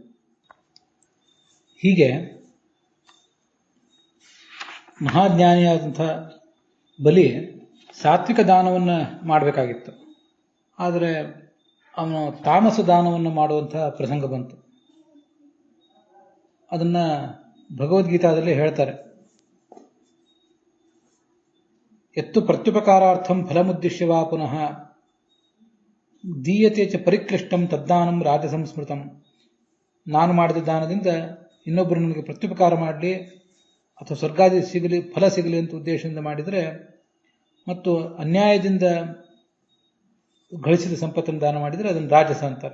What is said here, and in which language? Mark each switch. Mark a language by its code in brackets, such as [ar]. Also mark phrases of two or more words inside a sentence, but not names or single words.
[kn] ಹೀಗೆ ಮಹಾಜ್ಞಾನಿಯಾದಂಥ ಬಲಿ ಸಾತ್ವಿಕ ದಾನವನ್ನು ಮಾಡಬೇಕಾಗಿತ್ತು, ಆದರೆ ಅವನು ತಾಮಸ ದಾನವನ್ನು ಮಾಡುವಂತಹ ಪ್ರಸಂಗ ಬಂತು. ಅದನ್ನ ಭಗವದ್ಗೀತಾದಲ್ಲಿ ಹೇಳ್ತಾರೆ, [sa] ಎತ್ತು ಪ್ರತ್ಯುಪಕಾರಾರ್ಥಂ ಫಲಮುದ್ದೇಶ್ಯ ವಾ ಪುನಃ ದೀಯತೆ ಚ ಪರಿಕ್ಲಿಷ್ಟಂ ತದ್ದಾನಂ ರಾಜಸಂಸ್ಮೃತಂ. [kn] ನಾನು ಮಾಡಿದ ದಾನದಿಂದ ಇನ್ನೊಬ್ಬರು ನನಗೆ ಪ್ರತ್ಯುಪಕಾರ ಮಾಡಲಿ ಅಥವಾ ಸ್ವರ್ಗಾದಿ ಸಿಗಲಿ, ಫಲ ಸಿಗಲಿ ಅಂತ ಉದ್ದೇಶದಿಂದ ಮಾಡಿದರೆ, ಮತ್ತು ಅನ್ಯಾಯದಿಂದ ಗಳಿಸಿದ ಸಂಪತ್ತನ್ನು ದಾನ ಮಾಡಿದರೆ ಅದನ್ನು ರಾಜಸ ಅಂತಾರೆ.